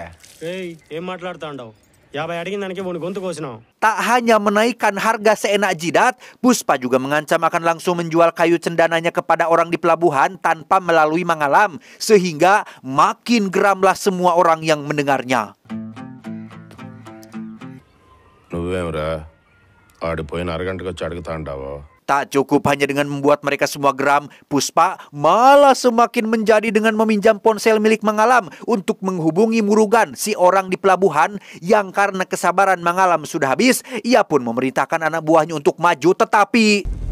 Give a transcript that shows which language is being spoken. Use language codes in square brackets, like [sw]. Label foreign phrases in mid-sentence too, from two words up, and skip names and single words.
[id] Tak hanya menaikkan harga seenak jidat, Puspa juga mengancam akan langsung menjual kayu cendananya kepada orang di pelabuhan tanpa melalui Mangalam, sehingga makin geramlah semua orang yang mendengarnya. [te] నువ్వేమరా ఆడిపోయిన అరగంటకు వచ్చి అడుగుతాండావో. [id] Tak cukup hanya dengan membuat mereka semua geram, Puspa malah semakin menjadi dengan meminjam ponsel milik Mangalam untuk menghubungi Murugan, si orang di pelabuhan yang karena kesabaran Mangalam sudah habis, ia pun memerintahkan anak buahnya untuk maju, tetapi